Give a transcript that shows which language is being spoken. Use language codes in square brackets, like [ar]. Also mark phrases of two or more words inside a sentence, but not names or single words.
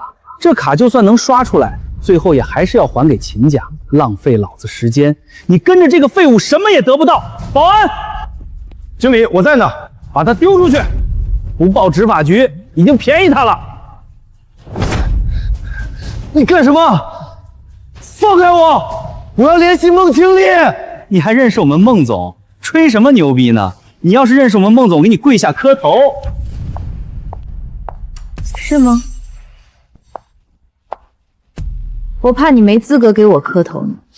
[zh] 這卡就算能刷出來，最後也還是要還給秦家，浪費老子時間。你跟着這個廢物什麼也得不到。保安，經理，我在呢，把他丟出去。不報執法局，已經便宜他了。你幹什麼？ 放開我！我要聯繫孟經理。你還認識我們孟總？吹什麼牛逼呢？你要是認識我們孟總，給你跪下磕頭。是嗎？我怕你沒資格給我磕頭呢。